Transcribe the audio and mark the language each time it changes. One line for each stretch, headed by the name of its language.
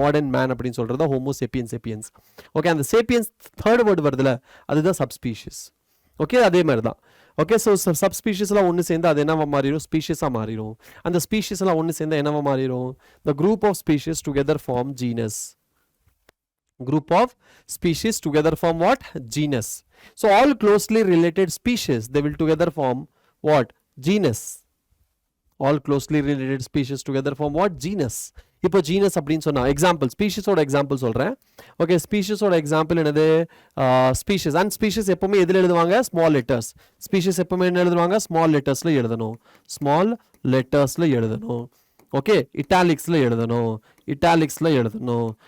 Tamil: Modern man அப்படின்னு சொல்கிறது Homo sapiens sapiens. Okay, அந்த சேப்பியன்ஸ் தேர்ட் வேர்டு வருதுல, அதுதான் சப்ஸ்பீஷிஸ். ஓகே, அதே மாதிரி தான். ஓகே, ஸோ சப்ஸ்பீஷிஸ்லாம் ஒன்று சேர்ந்து அது என்னவா மாறிடும், ஸ்பீஷிஸாக மாறிடும். அந்த ஸ்பீஷிஸ்லாம் ஒன்று சேர்ந்து என்னவா மாறிடும்,
English: The group of species together form genus. Group of species together form what? Genus. So all closely related species, they will together form what? Genus. All closely related species together form what? Genus.
Tamil: இப்போ genus அப்படின்னு சொன்னா example, ஸ்பீஷிஸோட example சொல்கிறேன். Okay, ஸ்பீஷிஸோட example என்னது, species. And species எப்பவுமே எதில் எழுதுவாங்க, small letters. Species எப்பவுமே என்ன எழுதுவாங்க, ஸ்மால் லெட்டர்ஸில் எழுதணும், ஸ்மால் லெட்டர்ஸில் எழுதணும். ஓகே, இட்டாலிக்ஸில் எழுதணும், இட்டாலிக்ஸில் எழுதணும்.